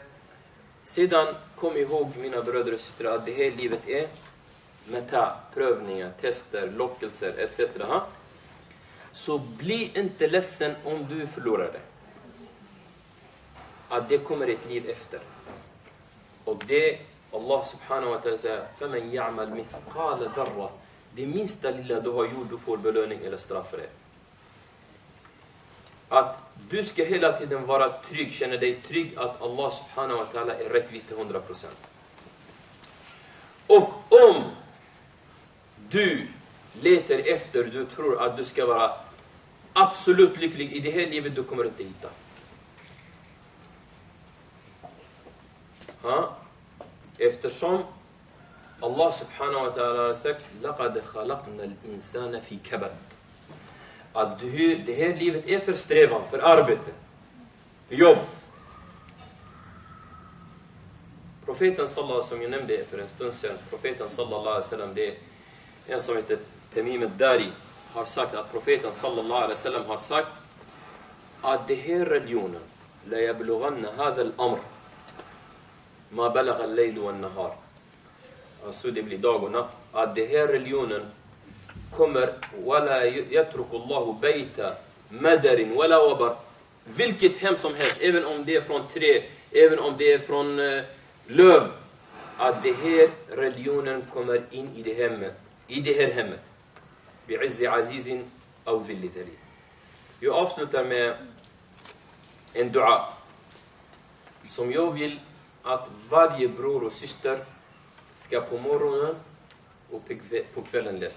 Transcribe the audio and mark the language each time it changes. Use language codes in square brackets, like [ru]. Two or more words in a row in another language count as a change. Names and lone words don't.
[sv] Sedan kom ihåg mina bröder och systrar att det här livet är prövningar, tester, lockelser etc. Så bli inte ledsen om du förlorar det. Att det kommer ett liv efter. Och det [ar] الله سبحانه وتعالى [sv] säger: [ar] فَمَنْ يَعْمَلْ مِثْقَالَ ذَرَّةٍ. [sv] Det minsta lilla du har gjort, du får belöning eller straff för det. Att du ska hela tiden vara trygg, känna dig trygg att [ar] الله سبحانه وتعالى [sv] är rättvis till 100%. Och om du letar efter, du tror att du ska vara absolut lycklig i det här livet, du kommer inte hitta. Eftersom [ar] الله سبحانه وتعالى [sv] har sagt: [ar] لَقَدْ خَلَقْنَا الْإِنسَانَ فِي كَبَدٍ. [sv] Att det här livet är för strävan, för arbete, för jobb. Profeten sallallahu som jag nämnde för en stund sedan, profeten [ar] صلى الله عليه وسلم, [sv] det är en som heter Tamim al-Dari, har sagt att profeten [ar] صلى الله عليه وسلم [sv] har sagt att det här religionen [ar] ليبلغن هذا الأمر ما بلغ الليل والنهار. [sv] Alltså det blir dag och natt. Att det här religionen kommer [ar] ولا يترك الله بيت مدر ولا وبر. [sv] Vilket hem som helst, även om det är från trä, även om det är från löv, att det här religionen kommer in i det här hemmet. [ar] بعز عزيز أو ذل ذليل. [sv] Jag avslutar med en dua som jag vill att varje bror och syster ska på morgonen och på kvällen läsa.